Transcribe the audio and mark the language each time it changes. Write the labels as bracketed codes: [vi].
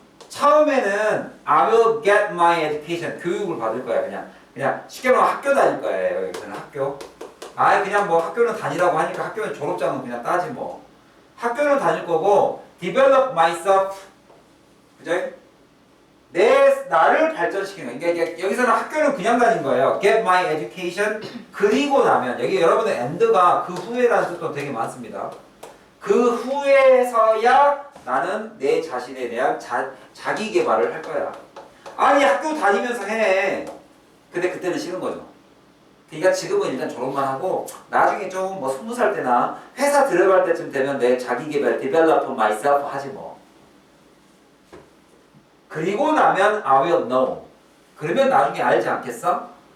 [ko] 처음에는 [en] I will get my education. [ko] 교육을 받을 거야. 그냥 쉽게 말하면 학교 다닐 거예요. 여기서는 학교. 그냥 뭐 학교는 다니라고 하니까 학교는 졸업장은 그냥 따지 뭐. 학교는 다닐 거고 [en] develop myself. [ko] 그죠? 나를 발전시키는 거예요. 그러니까 여기서는 학교는 그냥 다닌 거예요. [en] Get my education. [ko] 그리고 나면 여기 여러분들 and가 그 후에라는 뜻도 되게 많습니다. 그 후에서야 나는 내 자신에 대한 자기 개발을 할 거야. 아니 학교 다니면서 해. 근데 그때는 싫은 거죠. 그러니까 지금은 일단 졸업만 하고 나중에 좀 뭐 20살 때나 회사 들어갈 때쯤 되면 내 자기 개발, [en] develop myself [ko] 하지 뭐. 그리고 나면 [en] I will know. [ko] 그러면 나중에 알지 않겠어?